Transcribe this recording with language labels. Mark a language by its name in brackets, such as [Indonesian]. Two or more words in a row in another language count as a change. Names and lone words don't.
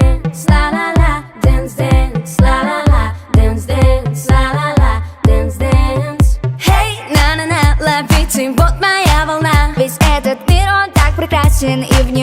[English] dance, la la la, dance, dance, la la la, dance, dance, la la la, dance, dance. [Russian] Hey, на-на-на, ловите, вот моя волна. Ведь этот мир, он так прекрасен, и